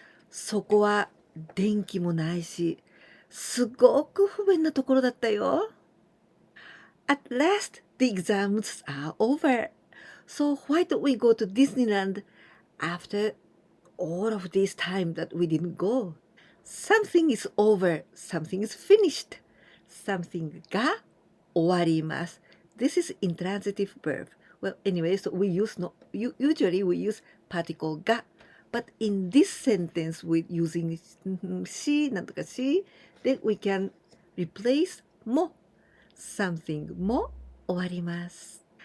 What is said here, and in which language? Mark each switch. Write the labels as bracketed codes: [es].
[ja] そこは電気もないし、すごく不便なところだったよ。 [en] At last, the exams are over. So why don't we go to Disneyland after all of this time that we didn't go? Something is over, something is finished. [ja] Something が終わります。 [en] This is intransitive verb. Well, anyway, so we use usually we use particle が but in this sentence with using しなんとかし then we can replace も something も終わります。